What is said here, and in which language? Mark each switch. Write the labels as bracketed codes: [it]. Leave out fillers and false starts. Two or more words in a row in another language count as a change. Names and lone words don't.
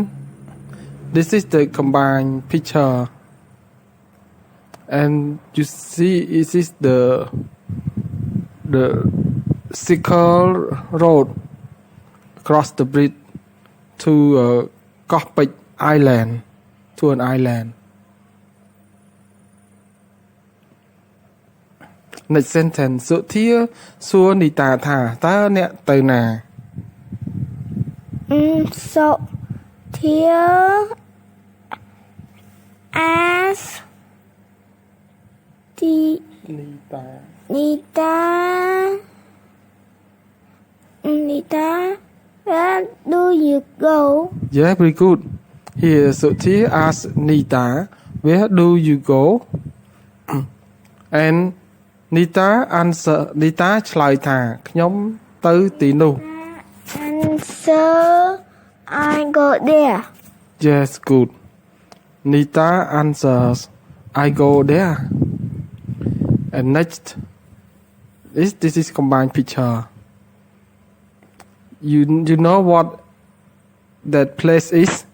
[en] This is the combined picture, and you see, it is the circle road across the bridge to Kopik Island, to an island. next sentence [km] សុធាសួរនីតាថាតើអ្នកទៅណា [en] So here as the នីតា Nita, where do you go? Yeah, very good. Here, Suthia asks Nita, where do you go? And Nita answer, Nita [km] ឆ្លើយថាខ្ញុំទៅទីនោះ [en] Answer, I go there. Yes, good. Nita answers, I go there. And next, this is combined picture. You know what that place is?